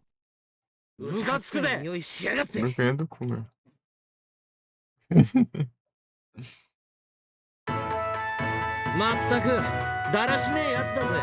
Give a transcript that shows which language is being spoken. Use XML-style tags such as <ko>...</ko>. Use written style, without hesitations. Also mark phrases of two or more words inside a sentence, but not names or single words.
<ja>ムカつくぜ。匂いしやがって。</ja> <pt>Não ganha do Kuga.</pt> <ja>まったくだらしねえやつだぜ。</ja>